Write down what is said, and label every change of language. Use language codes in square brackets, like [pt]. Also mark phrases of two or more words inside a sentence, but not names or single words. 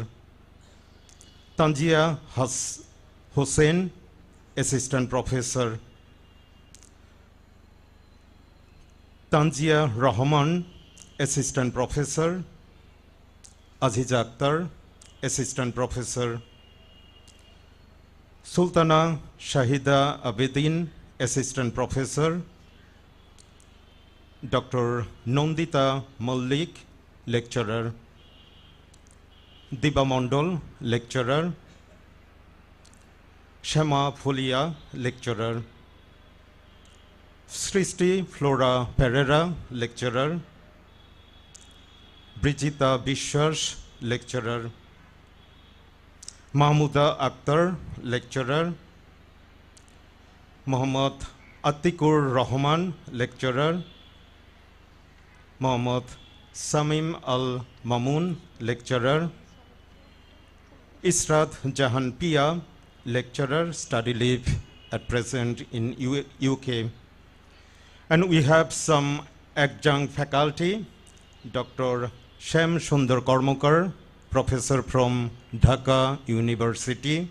[en] Tanjia Hussain, Assistant Professor. Tanjia Rahman, Assistant Professor. Aziz Akhtar, Assistant Professor. Sultana Shahida Abedin, Assistant Professor. Dr. Nondita Mallik, Lecturer. Diba Mondol, Lecturer. Shema Folia, Lecturer. Sristi Flora Pereira, Lecturer. Brigitta Bishas, Lecturer. Mahmuda Akhtar, Lecturer. Muhammad Atikur Rahman, Lecturer. Muhammad Samim Al Mamun, Lecturer. Israt Jahan Pia, Lecturer, study leave at present in UK. And we have some adjunct faculty, Dr. Shem Sundar Kormokar, Professor from Dhaka University.